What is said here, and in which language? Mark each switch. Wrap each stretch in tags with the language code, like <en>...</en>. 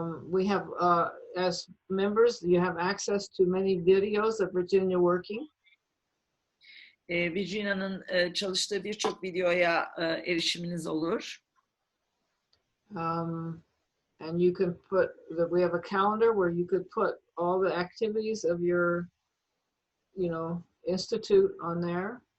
<en>We have, as members, you have access to many videos of Virginia working.</en> <tr>Virginia'nın çalıştığı birçok videoya erişiminiz olur.</tr> <en>And you can we have a calendar where you could put all the activities of your, institute on there.</en>